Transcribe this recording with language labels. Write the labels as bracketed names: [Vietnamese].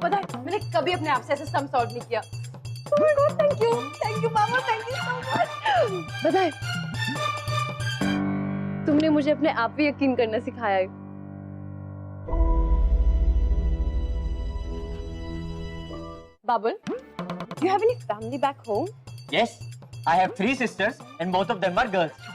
[Hindi] पता है, मैंने कभी अपने आप से ऐसे सम सॉल्व नहीं किया। [English] Oh my God! Thank you, मामा, thank you so much. [Hindi] पता है, तुमने मुझे अपने आप पे यकीन करना सिखाया है। [English] Babul, do you have any family back home? Yes, I have 3 sisters and both of them are girls.